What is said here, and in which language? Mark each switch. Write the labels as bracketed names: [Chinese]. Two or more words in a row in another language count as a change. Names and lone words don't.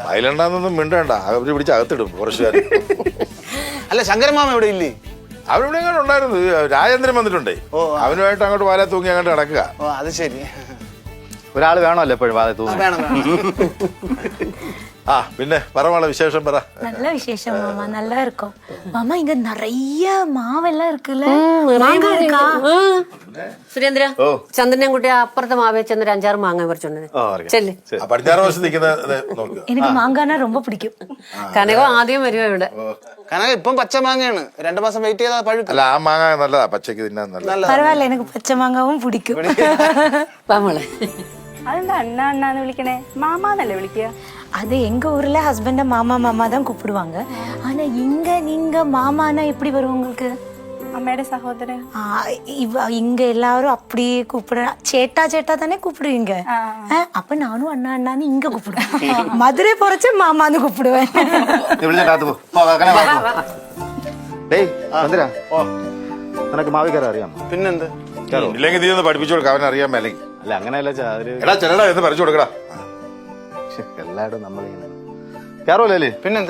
[Malayalam] മയിലെണ്ണൊന്നും മിണ്ടണ്ട, അവര് പിടിച്ച് അകത്തിടും കുറച്ചുകാർ. അല്ല, ശങ്കരമാമ ഇവിടെ ഇല്ലേ? അവരിവിടെ എങ്ങനെ ഉണ്ടായിരുന്നു. രാജേന്ദ്രൻ വന്നിട്ടുണ്ടേ. അവനുമായിട്ട് അങ്ങോട്ട് വാല തൂങ്ങി അങ്ങോട്ട് നടക്കുക. ഓ അത് ശരി. ഒരാൾ വേണമല്ലോ എപ്പോഴും വാല തൂങ്ങി. വേണം വേണം. ആ പിന്നെ പറ விசேஷம் പറ. [Tamil] நல்ல விசேஷம் மாமா, நல்லா இருக்கும் மாமா. இங்க நிறைய மாவெல்லாம் இருக்குல்ல. മാങ്ങ இருக்கா? [Malayalam] സുരേന്ദ്ര, ചന്ദ്രനെ കുട്ടി അപ്പുറത്തെ മാവേ ചെന്നൊരു 5-6 മാങ്ങ പറിച്ചോണ്ട് ചെല്ല്. പടിഞ്ഞാറ് വശം നിൽക്കുന്നത് നോക്കുക. [Tamil] எனக்கு மாங்கானா ரொம்ப பிடிக்கும். [Malayalam] കനകം ആദ്യം വരുവാ ഇവിടെ. കനക ഇപ്പം പച്ച മാങ്ങയാണ്. 2 മാസം വെയിറ്റ് ചെയ്താൽ പഴുക്കും. അല്ല, ആ മാങ്ങ നല്ലതാ, പച്ചക്ക് തിന്നാൻ നല്ലതാ. [Tamil] பரவாயில்ல, எனக்கு பச்சை மாங்காவும் பிடிக்கும். [Malayalam] വാ മോളെ. അതെന്താ അണ്ണ അണ്ണാന്ന് വിളിക്കണേ? മാമാന്നല്ലേ വിളിക്കുക? [Tamil] அது எங்க ஊர்ல ஹஸ்பண்ட மாமா மாமா தான் கூப்பிடுவாங்க. ஆனா இங்க நீங்க மாமானா எப்படி வரும் உங்களுக்கு? [Malayalam] അമ്മയുടെ സഹോദരൻ. [Tamil] இங்க எல்லாரும் அப்படியே கூப்பிடுற [Malayalam] ചേട്ടാ ചേട്ടാ [Tamil] தானே கூப்பிடுவீங்க. அப்ப நானும் அண்ணா அண்ணான்னு இங்க கூப்பிடுவேன். மதுரை போறச்ச மாமான்னு கூப்பிடுவேன். [Malayalam] നിനക്ക് മാവി കയറാൻ അറിയാമോ? പിന്നെന്ത്? ഇല്ലെങ്കിൽ നീ ഒന്ന് പഠിപ്പിച്ചു കൊടുക്കാം, അവൻ അറിയാൻ മേലെങ്കിൽ. അല്ല അങ്ങനെയല്ല ചാ, ഒരു എടാ ചെല്ലടാ എന്ന് പഠിച്ചു കൊടുക്കടാ. എല്ലായിടും നമ്മളിങ്ങനെ കയറുമല്ലേ? പിന്നെന്ത്?